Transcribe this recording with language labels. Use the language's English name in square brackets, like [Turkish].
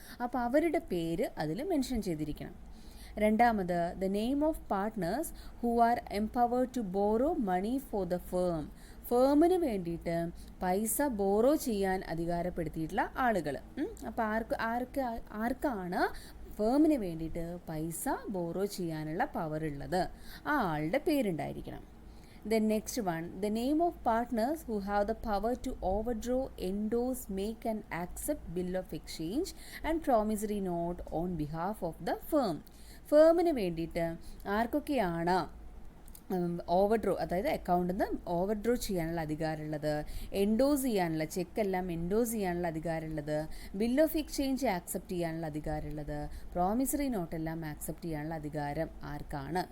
[Malayalam] അപ്പോൾ അവരുടെ പേര് അതിൽ മെൻഷൻ ചെയ്തിരിക്കണം. രണ്ടാമത്, [English] The name of partners who are empowered to borrow money for the firm. [Malayalam] ഫേമിന് വേണ്ടിയിട്ട് പൈസ ബോറോ ചെയ്യാൻ അധികാരപ്പെടുത്തിയിട്ടുള്ള ആളുകൾ. അപ്പോൾ ആർക്കാണ് ഫേമിന് വേണ്ടിയിട്ട് പൈസ ബോറോ ചെയ്യാനുള്ള പവർ ഉള്ളത്? ആ ആളുടെ പേരുണ്ടായിരിക്കണം. [English] The next one, the name of partners who have the power to overdraw, endorse, make and accept bill of exchange and promissory note on behalf of the firm. [Malayalam] ഫേമിന് വേണ്ടിയിട്ട് ആർക്കൊക്കെയാണ് ഓവർഡ്രോ, അതായത് അക്കൗണ്ടിൽ നിന്ന് ഓവർഡ്രോ ചെയ്യാനുള്ള അധികാരമുള്ളത്, എൻഡോസ് ചെയ്യാനുള്ള ചെക്കെല്ലാം എൻഡോസ് ചെയ്യാനുള്ള അധികാരമുള്ളത്, ബിൽ ഓഫ് എക്സ്ചേഞ്ച് ആക്സെപ്റ്റ് ചെയ്യാനുള്ള അധികാരമുള്ളത്, promissory നോട്ടെല്ലാം accept ചെയ്യാനുള്ള അധികാരം ആർക്കാണ്?